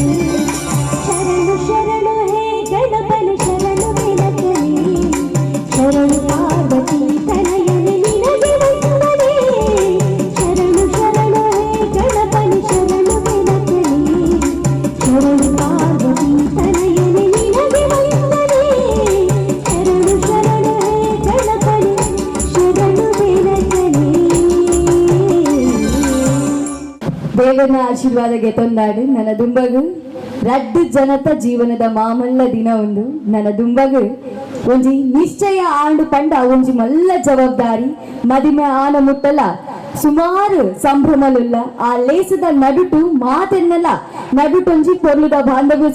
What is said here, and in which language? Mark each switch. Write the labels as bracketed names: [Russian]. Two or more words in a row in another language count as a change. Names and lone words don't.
[Kannada] ಶರಣು ಶರಣು ಹೇ ಗಣಪನಿ ಶರಣು ಬೆನಕನೆ ಶರಣು ಪಾರ್ವತಿ ತನಯನೆ ನಿನಗೆ ವಂದನೆ. ಶರಣು ಶರಣು ಹೇ ಗಣಪನಿ ಶರಣು ಬೆನಕನೆ ಶರಣು ಪಾರ್ವತಿ ತನಯನೆ ನಿನಗೆ ವಂದನೆ. ಶರಣು ಶರಣು ಹೇ ಗಣಪನಿ ಶರಣು ಬೆನಕನೆ. [Tulu] ದೇವನ ಆಶೀರ್ವಾದಕ್ಕೆ ತೊಂದಾಡು ನನ್ನ ದುಂಬಗು ರಡ್ಡು ಜನತ ಜೀವನದ ಮಾಮಲ್ಲ ದಿನ ಒಂದು ನನ್ನ ದುಂಬಗ್ ಒಂಜಿ ನಿಶ್ಚಯ ಆಂಡು ಪಂಡ ಒಂಜಿ ಮಲ್ಲ ಜವಾಬ್ದಾರಿ ಮದಿಮೆ ಆನ ಮುಟ್ಟಲ ಸುಮಾರು ಸಂಭ್ರಮಲುಲ್ಲ ಆ ಲೇಸದ ನಡುಟು ಮಾತೆನ್ನಲ ನಡುಟೊಂಜಿ ಪೊರ್ಲುದ ಬಾಂಧವ್ಯ